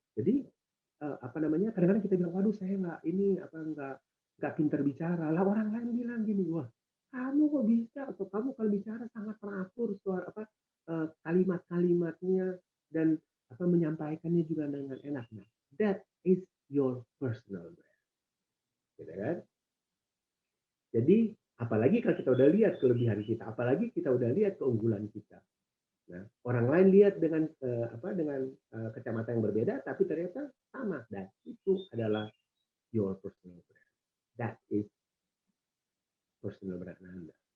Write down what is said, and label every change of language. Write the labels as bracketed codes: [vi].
[id] Jadi kadang-kadang kita bilang, waduh saya nggak pinter bicara. Lah orang lain bilang gini, wah kamu kok bisa, atau kamu kalau bicara sangat teratur kalimat-kalimatnya dan menyampaikannya juga dengan enak. [en] Nah, that is your personal brand. [id] Gitu kan? Jadi apalagi kalau kita udah lihat kelebihan kita, apalagi kita udah lihat keunggulan kita. Nah, orang lain lihat dengan kacamata yang berbeda, tapi ternyata sama. Dan itu adalah [en] your personal brand. That is personal brand Anda.